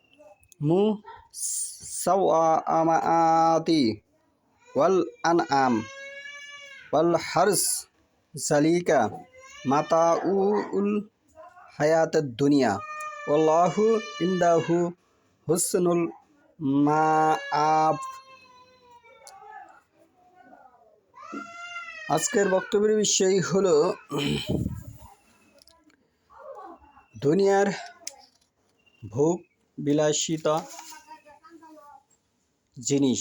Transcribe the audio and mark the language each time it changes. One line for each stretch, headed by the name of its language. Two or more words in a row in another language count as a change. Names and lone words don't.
Arabic: المسومة والأنعام والحرث ذلك متاع الحياة الدنيا والله عنده حسن المآب.
Bangla: আজকের বক্তব্যের বিষয় হলো দুনিয়ার ভোগ বিলাসিতা জিনিস।